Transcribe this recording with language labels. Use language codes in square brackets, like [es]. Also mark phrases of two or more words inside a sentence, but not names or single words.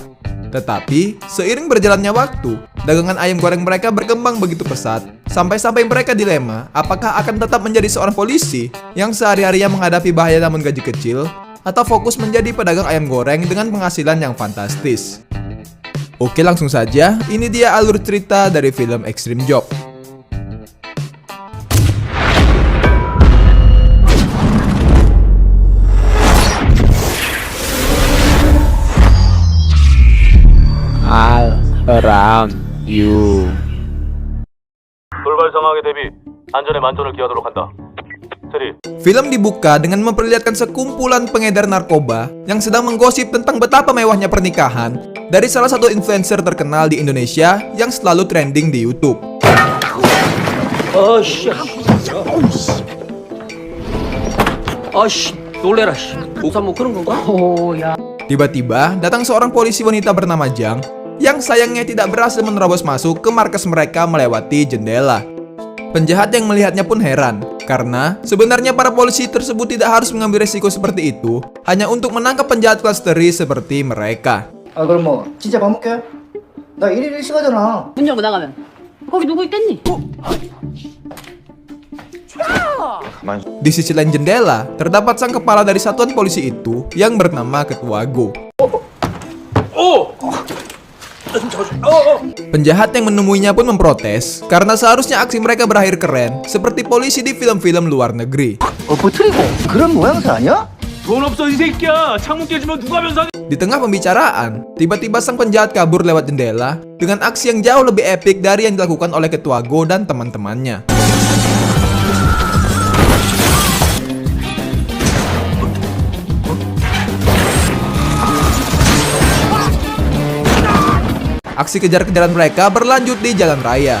[id] Tetapi, seiring berjalannya waktu, dagangan ayam goreng mereka berkembang begitu pesat, sampai-sampai mereka dilema apakah akan tetap menjadi seorang polisi yang sehari-harinya menghadapi bahaya namun gaji kecil, atau fokus menjadi pedagang ayam goreng dengan penghasilan yang fantastis. Oke, langsung saja, ini dia alur cerita dari film Extreme Job. [en] All around you. [ko] 돌발 상황에 대비 안전에 만전을 기하도록 한다. [id] Film dibuka dengan memperlihatkan sekumpulan pengedar narkoba yang sedang menggosip tentang betapa mewahnya pernikahan dari salah satu influencer terkenal di Indonesia yang selalu trending di YouTube. [ko] 놀래라. 목사 뭐 그런 건가? [id] Tiba-tiba datang seorang polisi wanita bernama Jang yang sayangnya tidak berhasil menerobos masuk ke markas mereka melewati jendela. Penjahat yang melihatnya pun heran, karena sebenarnya para polisi tersebut tidak harus mengambil resiko seperti itu hanya untuk menangkap penjahat kelas teri seperti mereka. [ko] 그럼 뭐 진짜 밥 먹게? 나 일일 일식하잖아. 문 열고 나가면 거기 누구 있겠니? [id] Di sisi lain jendela, terdapat sang kepala dari satuan polisi itu yang bernama Ketua Go. Penjahat yang menemuinya pun memprotes karena seharusnya aksi mereka berakhir keren seperti polisi di film-film luar negeri. [ko] 버트리고 그런 모양새 아니야? 돈 없어 이 새끼야. 창문 깨지면 누가 변상해? [id] Di tengah pembicaraan, tiba-tiba sang penjahat kabur lewat jendela dengan aksi yang jauh lebih epik dari yang dilakukan oleh Ketua Go dan teman-temannya. Aksi kejar-kejaran mereka berlanjut di jalan raya.